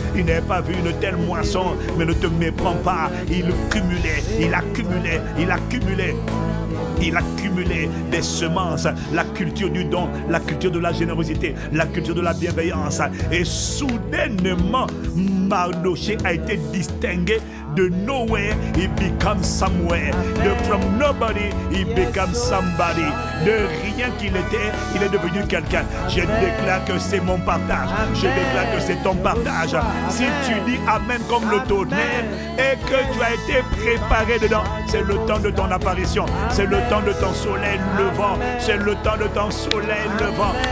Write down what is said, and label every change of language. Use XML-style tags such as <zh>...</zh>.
<fr>Il n'avait pas vu une telle moisson, mais ne te méprends pas. Il cumulait, il accumulait, il accumulait. Il accumulait des semences, la culture du don, la culture de la générosité, la culture de la bienveillance. Et soudainement, Mardoché a été distingué.</fr> <en>De nowhere, he becomes somewhere. From nobody, he becomes somebody.</en> <fr>De rien qu'il était, il est devenu quelqu'un. Je déclare que c'est mon partage. Je déclare que c'est ton partage. Si tu dis Amen comme le tonnerre et que tu as été préparé dedans, c'est le temps de ton apparition. C'est le temps de ton soleil levant. C'est le temps de ton soleil levant.</fr>